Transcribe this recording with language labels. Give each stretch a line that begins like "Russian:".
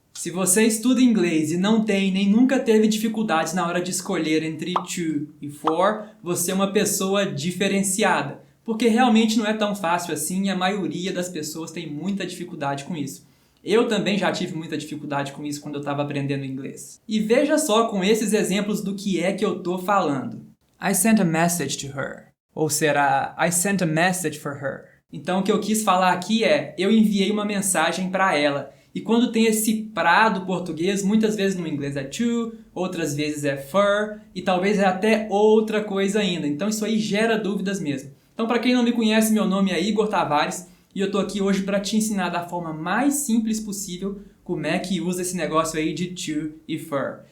Portuguese: Se você estuda inglês e não tem nem nunca teve dificuldades na hora de escolher entre to e for, você é uma pessoa diferenciada. Porque realmente não é tão fácil assim e a maioria das pessoas tem muita dificuldade com isso. Eu também já tive muita dificuldade com isso quando eu estava aprendendo inglês. E veja só com esses exemplos do que é que eu tô falando.
English: I sent a message to her.
Portuguese: Ou será
English: I sent a message for her.
Portuguese: Então o que eu quis falar aqui é eu enviei uma mensagem para ela. E quando tem esse pra do português, muitas vezes no inglês é to, outras vezes é for, e talvez é até outra coisa ainda. Então isso aí gera dúvidas mesmo. Então para quem não me conhece, meu nome é Igor Tavares, e eu tô aqui hoje para te ensinar da forma mais simples possível como é que usa esse negócio aí de to e for.